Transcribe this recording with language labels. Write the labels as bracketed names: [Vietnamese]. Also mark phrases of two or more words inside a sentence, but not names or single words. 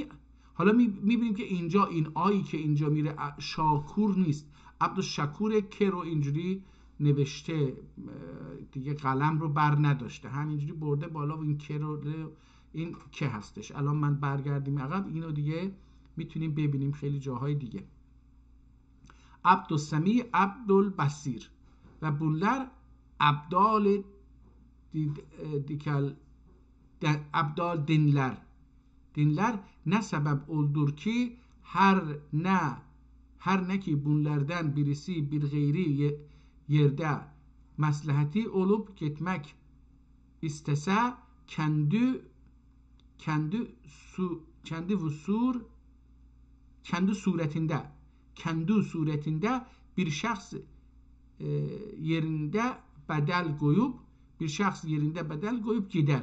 [Persian] حالا میبینیم که اینجا این آیی که اینجا میره شاکور نیست، عبدالشکور که رو اینجوری نوشته دیگه، قلم رو بر نداشته، همینجوری برده بالا و این که رو، این که هستش. الان من برگردیم عقب، اینو دیگه میتونیم ببینیم خیلی جاهای دیگه. [Turkish] عبدالسمیع، عبدالبصیر و bunlar abdal dinler ne sebep oldur ki her ne ki bunlardan birisi bir gayri yerde Maslahati olup gitmek istese kendi suretinde bir şahs yerinde bedel koyup gider.